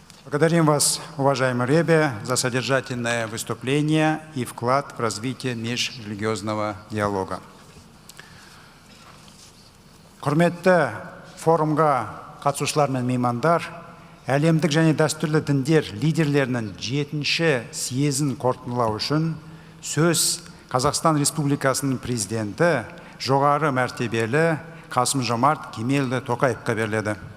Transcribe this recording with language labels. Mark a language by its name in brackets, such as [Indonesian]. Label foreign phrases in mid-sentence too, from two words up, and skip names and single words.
[Russian] Благодарим вас, уважаемый Ребе, за содержательное выступление и вклад в развитие межрелигиозного диалога. [Kazakh] Құрметті форумға қатысушылар мен меймандар, әлемдік және дәстүрлі діндер лидерлерінің 7-ші съезін қорытындылау үшін сөз Қазақстан Республикасының президенті жоғары мәртебелі Қасым-Жомарт Кемелұлы Тоқаевқа беріледі.